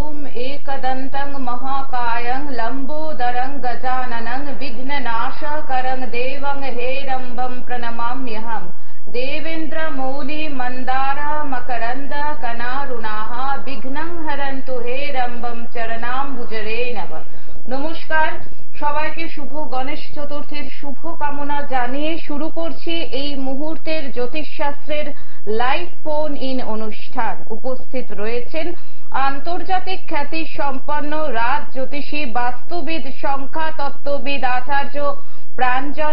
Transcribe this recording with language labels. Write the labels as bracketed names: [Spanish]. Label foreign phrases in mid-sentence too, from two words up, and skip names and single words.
[Sanskrit] एकदन्तं महाकायं लम्बोदरं गजाननं विघ्ननाशकरं देवं हेरम्बं प्रणमाम्यहम्। देवेन्द्रमौली मंदार मकरंद कनारुणाः विघ्नं हरन्तु हेरम्बं चरणाम्बुजरे नमः। [Bangla] नमस्कार সবাইকে শুভ গণেশ চতুর্থীর শুভ কামনা জানিয়ে শুরু করছি এই মুহূর্তের জ্যোতিষশাস্ত্রের লাইভ ফোন ইন অনুষ্ঠান। উপস্থিত রয়েছেন আন্তর্জাতিক খ্যাতি সম্পন্ন রাজ জ্যোতিষী বাস্তুবিদ সংখ্যা তত্ত্ববিদ আচার্য প্রাঞ্জন